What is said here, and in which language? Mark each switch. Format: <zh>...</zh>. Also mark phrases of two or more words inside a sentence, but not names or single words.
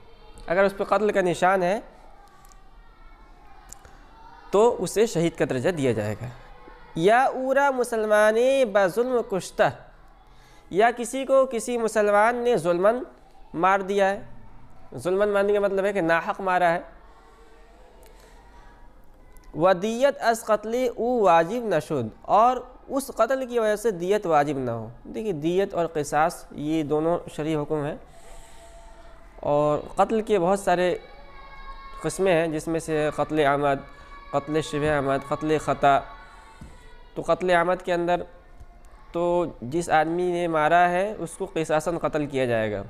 <ur>اگر اس پہ قتل کا نشان ہے تو اسے شہید کا درجہ دیا جائے گا.</ur> <fa>یا اورا مسلمانے بظلم کشتہ،</fa> <ur>یا کسی کو کسی مسلمان نے ظلمن مار دیا ہے. ظلمن مارنے کا مطلب ہے کہ ناحق مارا ہے.</ur> <fa>ودیت از قتل او واجب نشد،</fa> <ur>اور اس قتل کی وجہ سے دیت واجب نہ ہو. دیکھیے، دیت اور قصاص یہ دونوں شرعی حکم ہیں، اور قتل کے بہت سارے قسمیں ہیں، جس میں سے قتل عمد، قتل شبہ عمد، قتل خطا. تو قتل عمد کے اندر تو جس آدمی نے مارا ہے اس کو قصاصاً قتل کیا جائے گا.</ur>